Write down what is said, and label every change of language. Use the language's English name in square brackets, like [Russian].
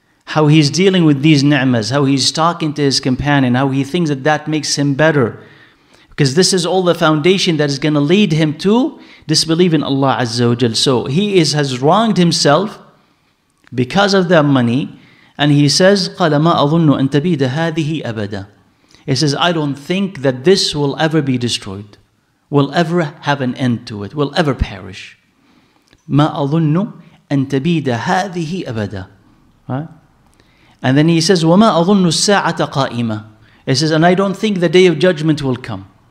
[English] How he's dealing with these ni'mas, how he's talking to his companion, how he thinks that that makes him better. Because this is all the foundation that is going to lead him to disbelieve in Allah Azza wa Jal. So he has wronged himself because of that money. And he says, [Arabic] قَالَ مَا أَظُنُّ أَن تَبِيدَ هَذِهِ أَبَدًا. [English] He says, I don't think that this will ever be destroyed, will ever have an end to it, will ever perish. [Arabic] مَا أَظُنُّ أن تبيد هذه أبدا. [English] Right? And then he says, [Arabic] وَمَا أَظُنُّ السَّاعَةَ قَائِمَةً. [English] He says, and I don't think the day of judgment will come.